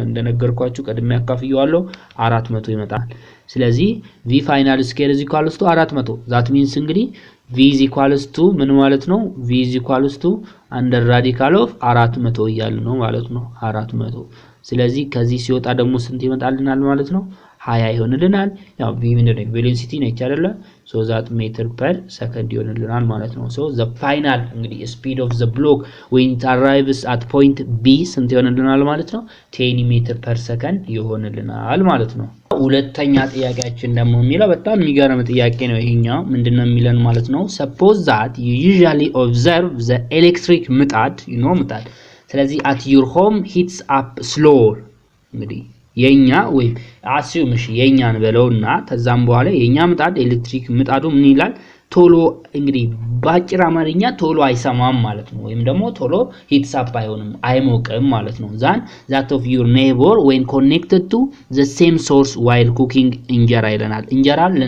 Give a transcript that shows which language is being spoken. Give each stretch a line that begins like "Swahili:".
Amharic: እንደነገርኳችሁ ቀድሜ ያካፍየዋለሁ 400 ይመጣል። ስለዚህ v ፋይናል ስኬር
English: is equals to 400 that means
Amharic: እንግዲህ
English: v is equals to
Amharic: ምን ማለት ነው?
English: v is equals to under radical of 400
Amharic: እያለ ነው ማለት ነው። 400 ስለዚህ ከዚህ ሲወጣ ደግሞ ስንት ይመጣልናል ማለት ነው? 20 ይሆንልናል። ያው v ምንድነው? ቬሎሲቲ ነች አይደለ?
English: so that meter per second
Amharic: ይሆንልናል ማለት ነው።
English: so the final እንግዲህ speed of the block when it arrives at point b
Amharic: ስንት ይሆንልናል ማለት ነው? 10 meter per second ይሆንልናል ማለት ነው። ሁለተኛ ጥያቄያችን ደግሞ የሚለው በጣም የሚገርም ጥያቄ ነው። ይሄኛው ምንድነው የሚለን ማለት ነው?
English: suppose that you usually observe the electric
Amharic: ምጣድ ምጣድ ስለዚህ
English: at your home heats up slower
Amharic: እንግዲህ የኛ ወይም አስዩምሽ የኛን በለውና ተዛም በኋላ የኛ ምጣድ ኤሌክትሪክ ምጣዱ ምን ይላል ቶሎ እንግዲህ ባጭር አማርኛ ቶሎ አይሰማም ማለት ነው ወይም ደግሞ ቶሎ ሂትስ አፕ አይሆንም አይሞቅም ማለት ነው
English: that of your neighbor when connected to the same source while cooking
Amharic: እንጀራ ይለናል እንጀራ